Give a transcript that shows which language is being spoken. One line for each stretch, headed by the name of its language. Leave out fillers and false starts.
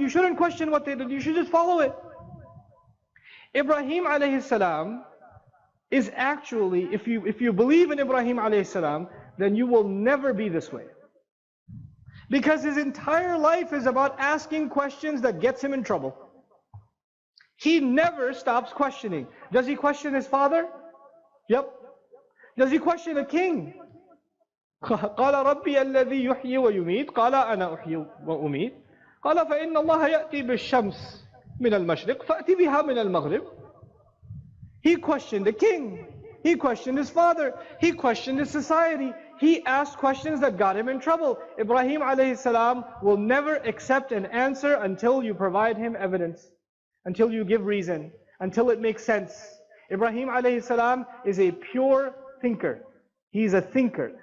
English: You shouldn't question what they did, you should just follow it. Ibrahim alayhi salam is actually, if you believe in Ibrahim alayhi salam, then you will never be this way. Because his entire life is about asking questions that gets him in trouble. He never stops questioning. Does he question his father? Yep. Does he question a king?
Arabic: قال ربي الذي يحيي ويميت قال أنا أحيي وأميت قال فإن الله يأتي بالشمس من المشرق فأتي بها من المغرب.
English: He questioned the king. He questioned his father. He questioned his society. He asked questions that got him in trouble. Ibrahim alayhi salam will never accept an answer until you provide him evidence, until you give reason, until it makes sense. Ibrahim alayhi salam is a pure thinker. He's a thinker.